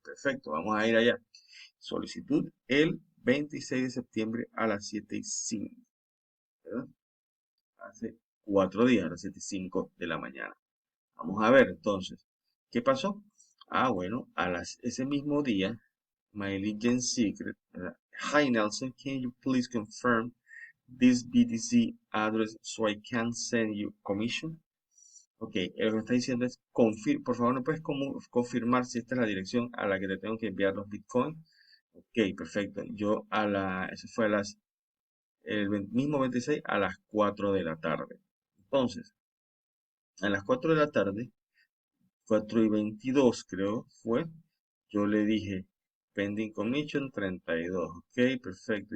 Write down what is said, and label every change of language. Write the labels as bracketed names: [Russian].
[Spanish] Perfecto, vamos a ir allá. Solicitud el 26 de septiembre a las 7:05, ¿verdad? Hace 4 días, a las 7:05 de la mañana. Vamos a ver entonces, ¿qué pasó? Bueno, ese mismo día, My Legend Secret, ¿verdad? [English] Hi Nelson, can you please confirm this BTC address so I can send you commission? [Spanish] Ok, lo que me está diciendo es, por favor, ¿no puedes confirmar si esta es la dirección a la que te tengo que enviar los Bitcoin? Ok, perfecto. Eso fue mismo 26 a las 4 de la tarde. Entonces, a las 4 de la tarde, 4:22 creo fue, yo le dije, [English] pending commission 32. [Spanish] Ok, perfecto.